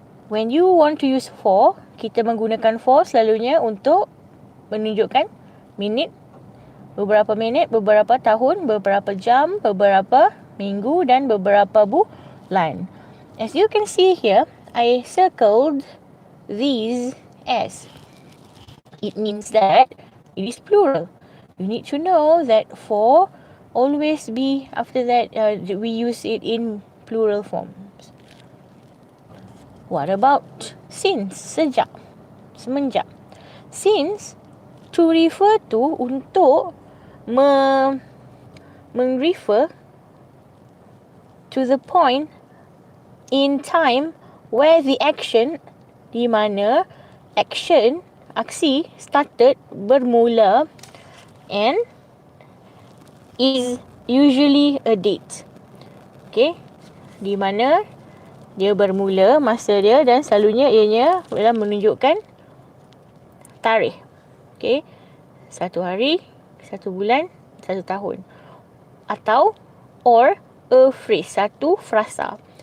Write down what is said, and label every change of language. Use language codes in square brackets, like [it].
[en] When you want to use for, [ms] kita menggunakan for selalunya untuk menunjukkan minit, beberapa minit, beberapa tahun, beberapa jam, beberapa minggu dan beberapa bulan. [en] As you can see here, I circled these as. It means that it is plural. You need to know that for always be after that we use it in plural forms. What about since? [ms] Sejak, semenjak. [en] Since, to refer to, [ms] untuk refer to [en] the point in time where the action, [ms] di mana action, aksi [en] started, [ms] bermula, [en] and is usually a date. [ms] Okay, di mana dia bermula, masa dia, dan selalunya ianya adalah menunjukkan tarikh. Okay, 1 hari, 1 bulan, 1 tahun. Atau [en] or a phrase, [ms] satu frasa.